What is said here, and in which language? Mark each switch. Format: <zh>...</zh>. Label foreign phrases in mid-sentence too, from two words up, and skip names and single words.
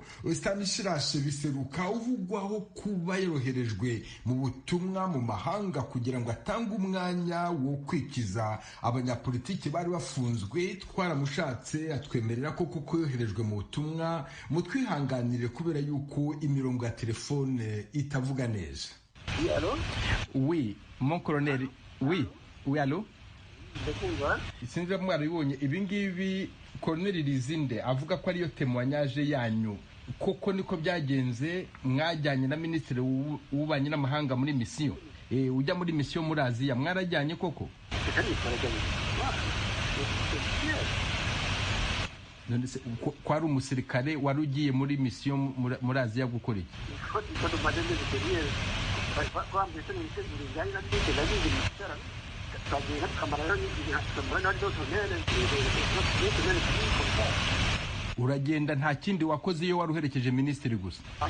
<rw>Stanislas Biseruka uvugwaho kuba yoroherejwe mu butumwa mu mahanga kugira ngo atange umwanya wo kwikiza abanyapolitiki bari bafunzwe. Twaramushatse atwemerera ko kuko yoherejwe mu butumwa, mutwihanganire kubera yuko imirongo ya telefone itavuga neza.</rw> <fr>Oui, allô? Oui, mon colonel. Oui, allô?</fr> <rw>Ndakumva. Sinzi mwarabibonye ibi ngibi Colonel Lizinde avuga ko ariyo témoignage yanyu koko niko byagenze mwajyanye na minisitiri w'ububanyi n'amahanga muri misiyo ujya muri misiyo muri Aziya mwarajyanye koko kwari umusirikare wari ugiye muri misiyo muri Aziya gukora iki uragenda nta kindi wakoze iyo wari uherekeje minisitiri gusa</rw>